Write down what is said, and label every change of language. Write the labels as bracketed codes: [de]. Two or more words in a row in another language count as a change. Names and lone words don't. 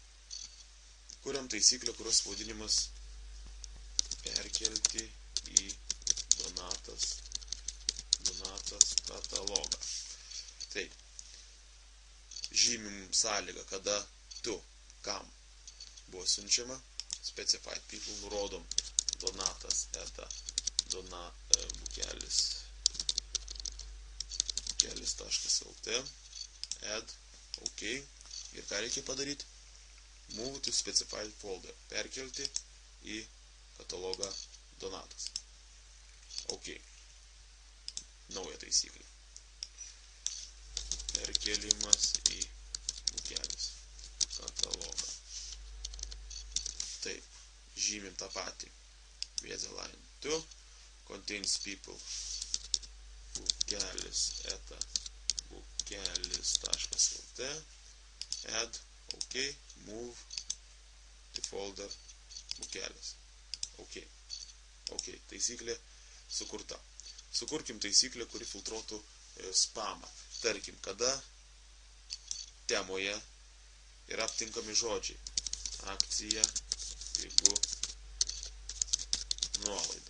[lt] Kuriam taisyklę, kurios pavadinimas perkelti į Donatas katalogą. Taip. Žymim sąlygą, kada kam buvo siunčiama. [en] Specified people [lt] nurodom Donatas bukelis.lt. [en] Add, OK. [lt] Ir ką reikia padaryti? [en] Move to specified folder. [lt] Perkelti į katalogą Donatas. OK. Nauja taisyklė. Perkelimas į Bukelis katalogą. Taip. Žymim tą patį. [en] Vėzė line 2. Contains people. Bukelis.lt. Add, OK, move to folder Bukelis. [lt] OK. Taisyklė sukurta. Sukurkim taisyklę, kuri filtruotų spamą. Tarkim, kada temoje yra aptinkami žodžiai. Akcija, pigu, nuolaida.